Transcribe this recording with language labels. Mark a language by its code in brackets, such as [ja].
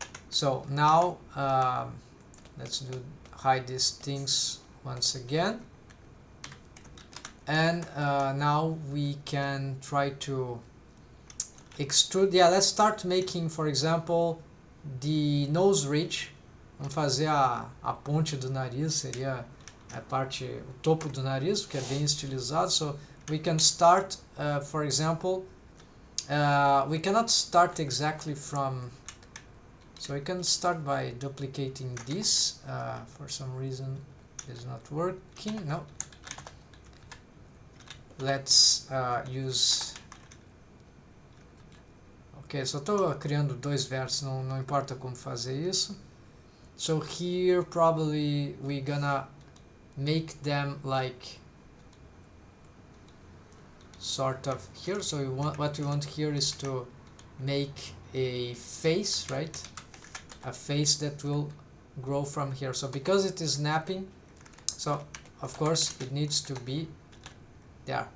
[en] So now let's hide these things once again. And now we can try to extrude. Yeah, let's start making, for example, the nose ridge. [pt] Vamos fazer a ponte do nariz, seria a parte, o topo do nariz, que é bem estilizado. [en] So we can start, for example, we cannot start exactly from, so we can start by duplicating this. For some reason it's not working. No. Let's use... [pt] Ok, só estou criando dois vértices, não importa como fazer isso. [en] So here probably we're gonna make them like sort of here. So what we want here is to make a face, right? A face that will grow from here. So because it is snapping, so of course it needs to be there.